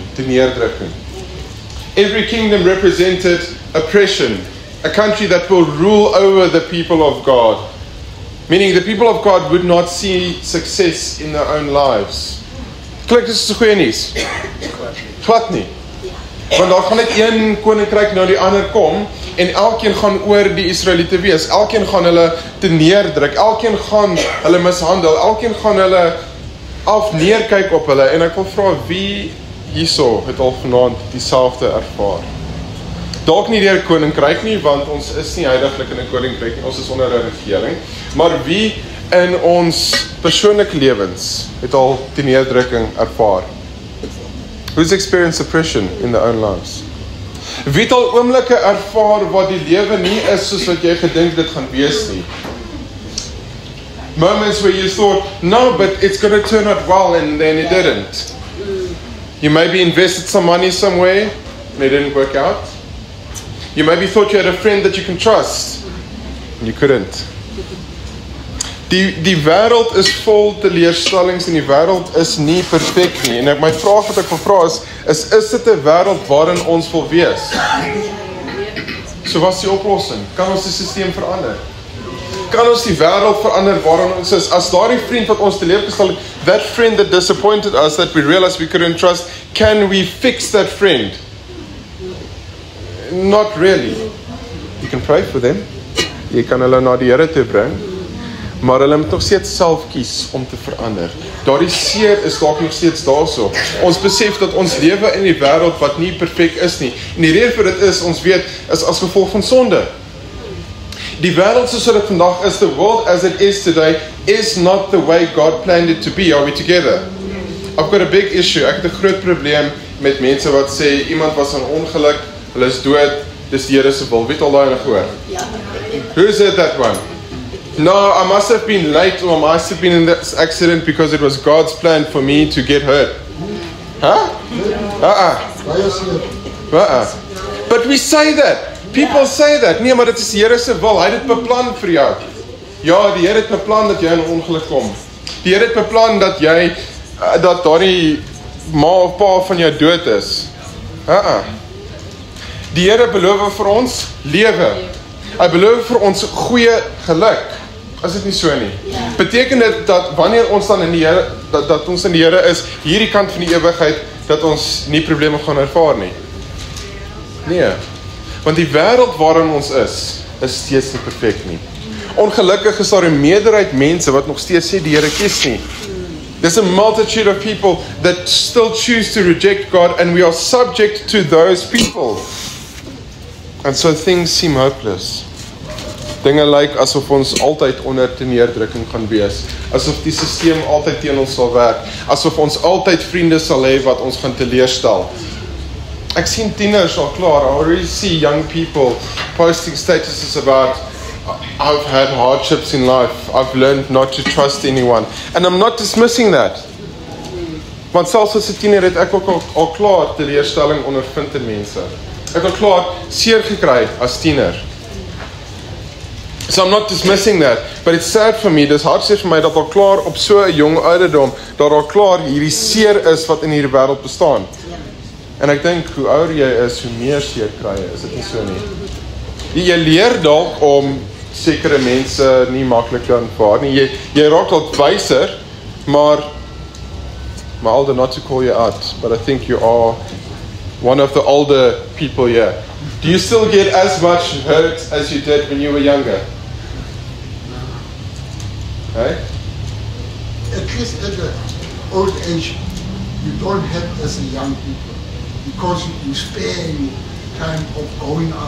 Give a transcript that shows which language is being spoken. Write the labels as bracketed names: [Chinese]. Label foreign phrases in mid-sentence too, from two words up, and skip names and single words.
[Afrikaans] Die neerdrukking. [English] Every kingdom represented oppression, a country that will rule over the people of God. Meaning the people of God would not see success in their own lives. [Afrikaans] Klink dis so goeie nuus? Glad nie. Want daar gaan net een koninkryk na die ander kom en elkeen gaan oor die Israeliete wees. Elkeen gaan hulle te neerdruk, elkeen gaan hulle mishandel, elkeen gaan hulle neerkyk op hulle. En ek wil vra, wie hierso het al vanaand dieselfde ervaar? Dalk nie deur koninkryk nie, want ons is nie heiliglik in 'n koninkryk nie, ons is onder 'n regering. Maar wie in ons persoonlike lewens het al die neerdrukking ervaar? [English] Who's experienced oppression in their own lives? [Afrikaans] Wie het al oomblikke ervaar wat die lewe nie is soos wat jy gedink dit gaan wees nie? [English] Moments where you thought, no, but it's going to turn out well, and then it didn't. You maybe invested some money somewhere, and it didn't work out. You maybe thought you had a friend that you can trust, and you couldn't. [Afrikaans] Die wêreld is vol teleurstellings en die wêreld is nie perfek nie. En my vraag wat ek wil vra is dit 'n wêreld waarin ons wil wees? So wat is die oplossing? Kan ons die stelsel verander? Kan ons die wêreld verander waarin ons is? As daardie vriend wat ons teleurgestel het, [English] that friend that disappointed us, that we realized we couldn't trust, can we fix that friend? Not really. You can pray for them. [Afrikaans] Jy kan hulle na die Here toe bring. Maar hulle moet nog steeds self kies om te verander. Daardie seer is dalk nog steeds daarso. Ons besef dat ons lewe in die wêreld wat nie perfek is nie. En die rede vir dit is, ons weet, is as gevolg van sonde. Die wêreld soos dit vandag is, [English] the world as it is today, is not the way God planned it to be. Are we together? I've got a big issue. [Afrikaans] Ek het 'n groot probleem met mense wat sê, iemand was in ongeluk, hulle is dood, dis die Here se wil. Wie het al daai gehoor? [English] Who said that one? No, I must have been late or I must have been in this accident because it was God's plan for me to get hurt. Huh? But we say that. People say that. [Afrikaans] Nee, maar dit is die Here se wil. Hy het dit beplan vir jou. Ja, die Here het beplan dat jy in 'n ongeluk kom. Die Here het beplan dat jy dat daardie ma of pa van jou dood is. Die Here beloof vir ons lewe. Hy beloof vir ons goeie geluk. Is dit nie so nie? Beteken dit dat wanneer ons dan in die Here dat ons in die Here is, hierdie kant van die ewigheid, dat ons nie probleme gaan ervaar nie? Nee. Want die wêreld waarin ons is steeds nie perfek nie. Ongelukkig is daar 'n meerderheid mense wat nog steeds sê die Here kies nie. [English] There's a multitude of people that still choose to reject God, and we are subject to those people. And so things seem hopeless. [Afrikaans] Dinge lyk asof ons altyd onder neerdrukking gaan wees. Asof die stelsel altyd teen ons sal werk. Asof ons altyd vriende sal hê wat ons gaan teleurstel. Ek sien tieners al klaar. [English] I already see young people posting statuses about, I've had hardships in life. I've learned not to trust anyone. And I'm not dismissing that. [Afrikaans] Want selfs as 'n tiener het ek ook al klaar teleurstelling ondervind in mense. Ek het al klaar seer gekry as tiener. [English] So I'm not dismissing that, but it's sad for me, [Afrikaans] dis hartseer vir my dat al klaar op so 'n jong ouderdom, dat al klaar hierdie seer is wat in hierdie wêreld bestaan. En ek dink, hoe ouer jy is, hoe meer seer kry jy, is dit nie so nie? Jy leer dalk om sekere mense nie maklik te aanvaar nie, jy raak dalk wyser, maar Alder, [English] not to call you out, but I think you are one of the older people here. Do you still get as much hurt as you did when you were younger? Hey? At least at the old age, you don't have as a young people, because you spare your time of going out.